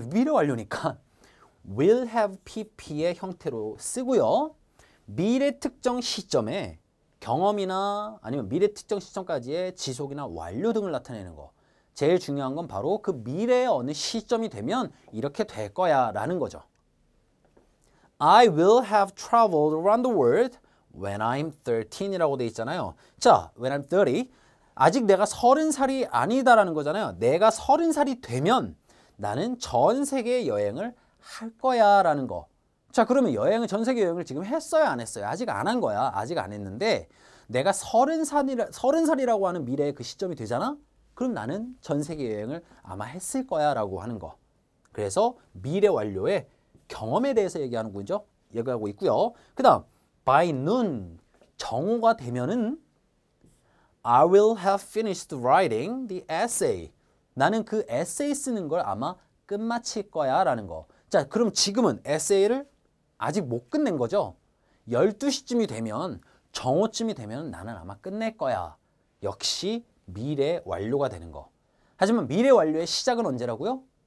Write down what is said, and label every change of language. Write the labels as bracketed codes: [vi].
[ko] 미래 완료니까 will have pp의 형태로 쓰고요. 미래 특정 시점에 경험이나 아니면 미래 특정 시점까지의 지속이나 완료 등을 나타내는 거. 제일 중요한 건 바로 그 미래의 어느 시점이 되면 이렇게 될 거야 라는 거죠. [en] I will have traveled around the world when I'm 13 [ko] 이라고 돼 있잖아요. 자, [en] when I'm 30. [ko] 아직 내가 30살이 아니다라는 거잖아요. 내가 30살이 되면 나는 전 세계 여행을 할 거야 라는 거. 자, 그러면 전 세계 여행을 지금 했어요, 안 했어요? 아직 안 한 거야. 아직 안 했는데 내가 30살이라고 하는 미래의 그 시점이 되잖아? 그럼 나는 전 세계 여행을 아마 했을 거야 라고 하는 거. 그래서 미래 완료의 경험에 대해서 얘기하고 있고요. 그 다음 [en] by noon, [ko] 정오가 되면은 [en] I will have finished writing the essay. [ko] 나는 그 에세이 쓰는 걸 아마 끝마칠 거야 라는 거. 자, 그럼 지금은 에세이를 아직 못 끝낸 거죠. 12시쯤이 되면 정오쯤이 되면 나는 아마 끝낼 거야. 역시 미래 완료가 되는 거. 하지만 미래 완료의 시작은 언제라고요?